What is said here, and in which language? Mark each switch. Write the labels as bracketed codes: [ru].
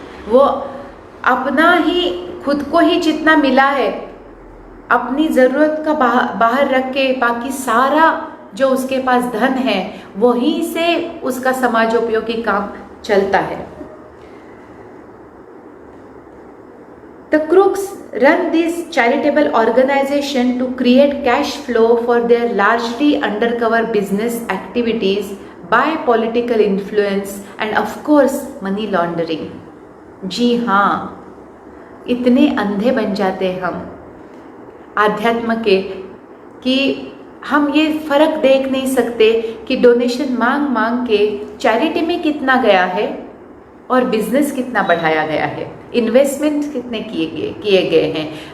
[hi] वो अपना ही खुद को ही जितना मिला है अपनी ज़रूरत का बाहर रख के बाकी सारा जो उसके पास धन है वहीं से उसका समाजोपयोगी काम चलता है। [en] The crooks run these charitable organizations to create cash flow for their largely undercover business activities by political influence and of course money laundering. [hi] जी हाँ, इतने अंधे बन जाते हम आध्यात्म के कि हम ये फ़र्क देख नहीं सकते कि डोनेशन मांग के चैरिटी में कितना गया है और बिजनेस कितना बढ़ाया गया है, इन्वेस्टमेंट कितने किए गए हैं।